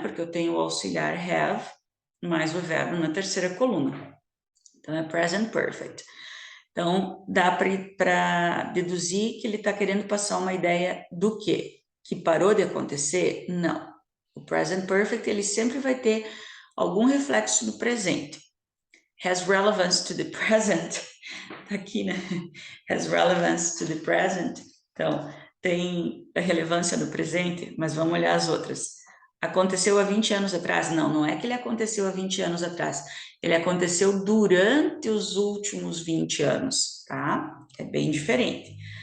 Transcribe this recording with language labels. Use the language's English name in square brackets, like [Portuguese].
[Portuguese] Porque eu tenho o auxiliar have mais o verbo na terceira coluna. Então, é present perfect. Então, dá para deduzir que ele está querendo passar uma ideia do quê? Que parou de acontecer? Não. O present perfect, ele sempre vai ter algum reflexo do presente. [English] Has relevance to the present. [Portuguese] Aqui, né? [English] Has relevance to the present. [Portuguese] Então, tem a relevância no presente, mas vamos olhar as outras. Aconteceu há 20 anos atrás? Não, não é que ele aconteceu há 20 anos atrás. Ele aconteceu durante os últimos 20 anos, tá? É bem diferente.